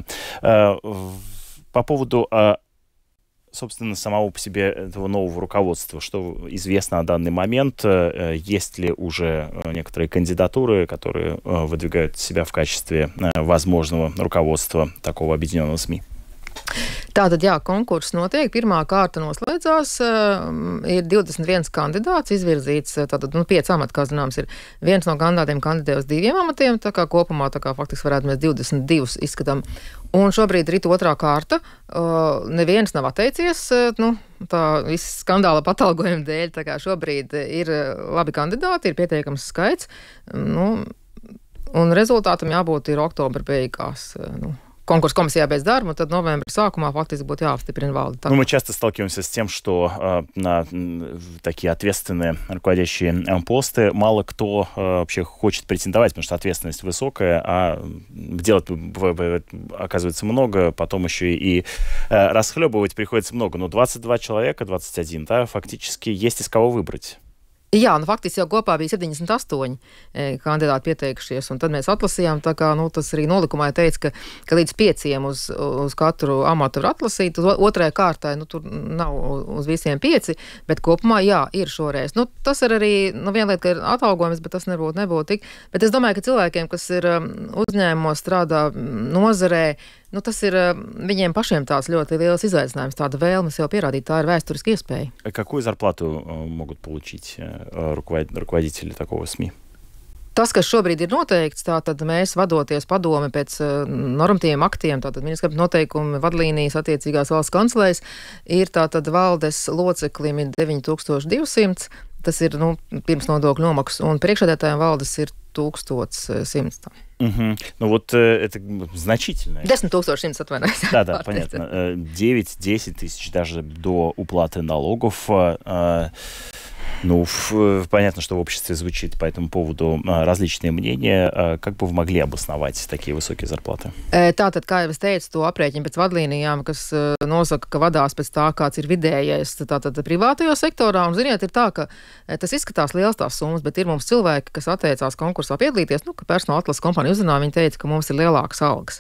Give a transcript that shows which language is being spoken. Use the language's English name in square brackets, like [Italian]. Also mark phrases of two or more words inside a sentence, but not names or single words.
[Russian] По поводу, собственно, самого по себе этого нового руководства, что известно на данный момент, есть ли уже некоторые кандидатуры, которые выдвигают себя в качестве возможного руководства такого объединенного СМИ? [Latvian] Tātad, jā, konkurss notiek, pirmā kārta noslēdzās, ir 21 kandidāts izvirzīts, tātad, 5 amati, kā zināms, ir viens no kandidātiem kandidē uz 2 amatiem, tā kā kopumā, faktiski varētu mēs 22 izskatām. Un šobrīd ir otrā kārta, neviens nav atteicies, tā viss skandāla patalgojuma dēļ, tā kā šobrīd ir labi kandidāti, ir pietiekams skaits, un rezultātam jābūt ir oktobra beigās, konkurss komisija bez darba, un tad novembra sākumā faktiski būtu jāapstiprina valde. [Russian] Ну, мы часто сталкиваемся с тем, что на такие ответственные руководящие посты мало кто вообще хочет претендовать, потому что ответственность высокая, а делать оказывается много, потом еще и расхлебывать приходится много. Но 22 человека, 21, да, фактически есть из кого выбрать. [Latvian] Jā, nu faktiski jau kopā bija 78 kandidāti pieteikušies, un tad mēs atlasījām, tā kā, nu, tas arī nolikumā teica, ka līdz 5 uz katru amatu var atlasīt, otrajā kārtā, nu, tur nav uz visiem 5, bet kopumā, jā, ir šoreiz. Nu, tas ir arī, nu, viena lieta, ka ir atalgojums, bet tas nebūtu tik. Bet es domāju, ka cilvēkiem, kas ir uzņēmumos strādā nozarē, nu, tas ir viņiem pašiem tāds ļoti liels izaicinājums, tāda vēlme sev pierādīt, tā ir vēsturiska iespēja. [Russian] Какую зарплату могут получить руководители такого СМИ? [Latvian] Tas, kas šobrīd ir noteikts, tātad mēs vadoties padomi pēc normatīviem aktiem, tātad ministra noteikumi, vadlīnijas attiecīgās valsts kancelēs, ir tātad valdes loceklim 9200, tas ir, nu, pirms nodokļu nomaksas, un priekšsēdētājiem valdes ir 1100. [Russian] Угу. Ну вот это значительно. [Latvian] 10100, atvainojos. [Russian] Да, понятно. 9-10 тысяч даже до уплаты налогов. Ну, понятно, что в обществе звучит по этому поводу различные мнения. Как бы вы могли обосновать такие высокие зарплаты? [Latvian] Tātad, kā jau es teicu, to aprēķinu pēc vadlīnijām, kas nosaka, ka vadās pēc tā, kāds ir vidējais tātad privātajā sektorā. Un, ziniet, ir tā, ka tas izskatās liels tās summas, bet ir mums cilvēki, kas atteicās konkursā piedalīties, nu, ka personāla atlases kompānija uzrunā, viņi teica, ka mums ir lielākas algas.